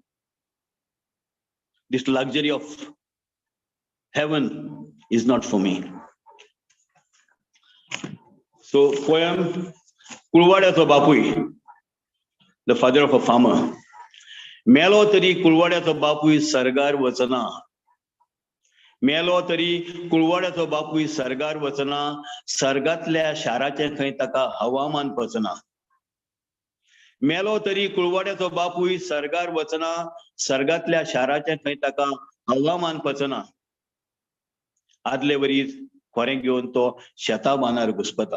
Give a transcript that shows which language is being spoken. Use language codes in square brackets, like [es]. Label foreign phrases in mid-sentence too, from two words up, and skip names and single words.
[en] This luxury of heaven is not for me. So, poem Kulwadaso Bapui, the father of a farmer. [kok] Melo tari Kulwadaso Bapui sargar vachana. Melo tari Kulwadaso Bapui sargar vachana. Sargatल्या शाराचे खंय ताका हवामान पचना. मेलो तरी कुळवाड्याचो बापूय सरगार वचना. सर्गातल्या शाराचे खंय ताका हवामान पचना. आदले वरीस खोरें घेवन तो शेता बांदार घुस्पता.